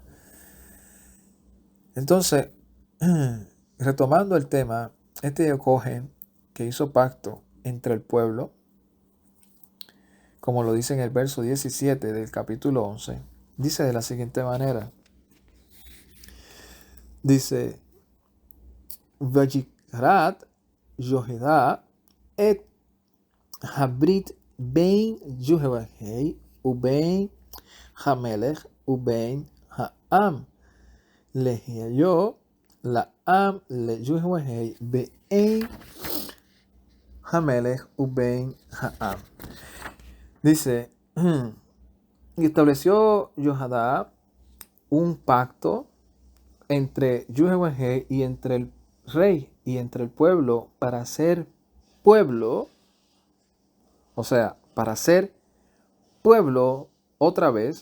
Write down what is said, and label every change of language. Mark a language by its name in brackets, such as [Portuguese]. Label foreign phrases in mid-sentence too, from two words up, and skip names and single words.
[Spanish] Entonces, retomando el tema, este Cohen que hizo pacto entre el pueblo, como lo dice en el verso 17 del capítulo 11, dice de la siguiente manera. Dice, [Hebrew] ויכרת יהוידע את הברית בין יהוה ובין המלך ובין העם להיות לעם ל יהוה בין המלך ובין העם. [Spanish] Dice, y estableció Yohadá un pacto entre Yuhevahei y entre el rey y entre el pueblo para ser pueblo, o sea, para ser pueblo otra vez.